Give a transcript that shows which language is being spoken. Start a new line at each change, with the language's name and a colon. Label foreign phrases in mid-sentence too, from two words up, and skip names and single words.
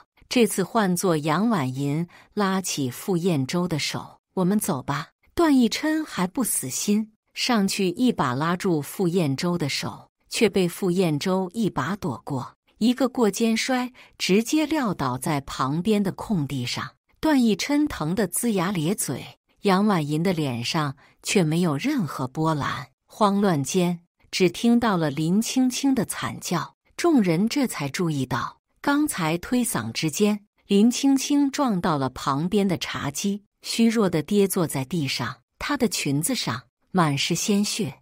Chinese: 這次換作楊婉銀拉起傅燕洲的手：“我們走吧。” 段奕琛還不死心，上去一把拉住傅燕洲的手，卻被傅燕洲一把躲過，一個過肩摔，直接撂倒在旁邊的空地上。段奕琛疼得齜牙咧嘴。楊婉銀的臉上卻沒有任何波瀾，慌亂間只聽到了林青青的慘叫，眾人這才注意到，剛才推搡之間，林青青撞到了旁邊的茶几，虛弱地跌坐在地上，她的裙子上滿是鮮血。